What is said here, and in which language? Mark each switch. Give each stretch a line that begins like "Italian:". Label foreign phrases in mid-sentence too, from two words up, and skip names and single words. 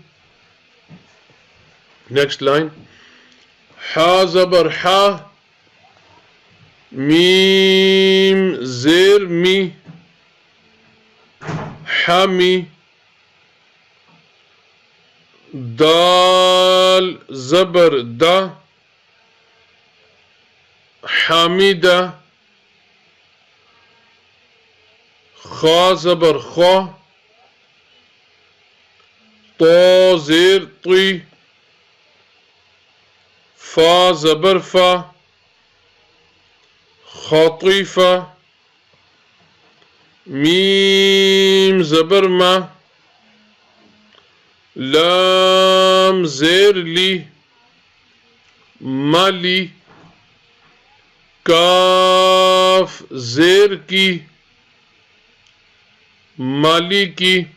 English: Next line,
Urdu: حا زبر حا میم زیر می حمی دال زبر دا حمیدہ خا زبر خا طا زیر طی فا زبر فا خاطیفہ میم زبر ما لام زیر لی مالی کاف زیر کی مالی کی